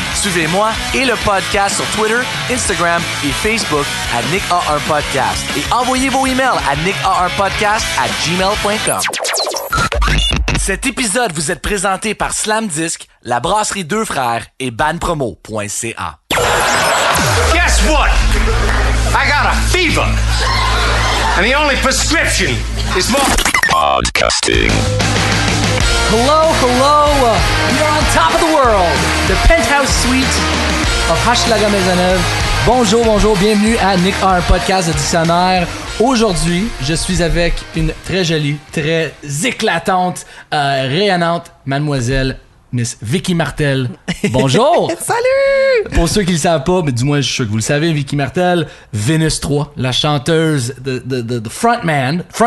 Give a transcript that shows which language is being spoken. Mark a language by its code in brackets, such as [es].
[fr] Suivez-moi et le podcast sur Twitter, Instagram et Facebook à Nick a un podcast et envoyez vos emails à nicka1podcast@gmail.com. Cet épisode vous est présenté par Slam Disc, la brasserie Deux Frères et banpromo.ca. [en] Guess what? I got a fever. And the only prescription is more Podcasting. Hello. You're on top of the world. The penthouse suite of Hochelaga Maisonneuve. Bonjour. [fr] Bienvenue à Nick a un podcast de dictionnaire. Aujourd'hui, je suis avec une très jolie, très éclatante, rayonnante mademoiselle Miss Vicky Martel. Bonjour! Salut! Pour ceux qui le savent pas, mais du moins je suis sûr que vous le savez, Vicky Martel, Vénus 3, la chanteuse de frontwoman.